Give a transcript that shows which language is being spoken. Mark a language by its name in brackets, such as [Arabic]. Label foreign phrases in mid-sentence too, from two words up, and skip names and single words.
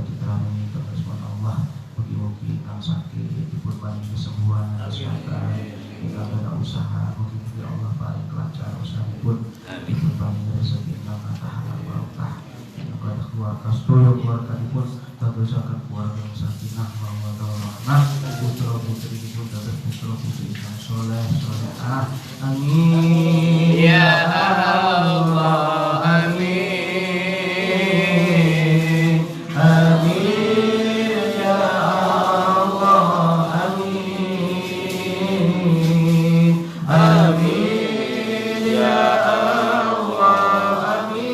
[Javanese] kami terus Allah mugi-mugi kang sakit dipun paringi kesembuhan kesehatan ingkang ada usaha mugi-mugi Allah paring kelancaran usahipun dipun paringi rezeki ingkang kathah barokah kepada keluarga sedaya keluarganipun dadosaken keluarga yang [Arabic] سكينة مودة ورحمة [Javanese] putra putrinipun dados putra putri ingkang saleh salehah [Arabic] آمين يا الله آمين آمين يا الله آمين آمين يا الله amin amin ya Allah